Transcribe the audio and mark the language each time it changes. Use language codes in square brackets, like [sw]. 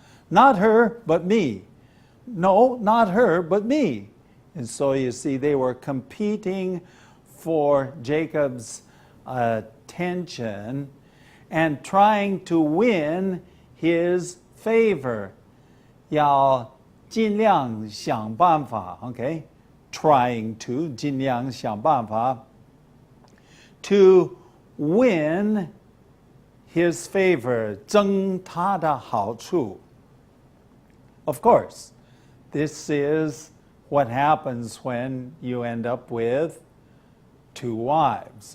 [en] Not her, but me. No, not her, but me. And so you see, they were competing for Jacob's attention and trying to win his favor. [zh] 要尽量想办法, okay? [en] Trying to, [zh] 尽量想办法 [en] to win his favor, [zh] 争他的好处. [en] Of course, this is what happens when you end up with two wives.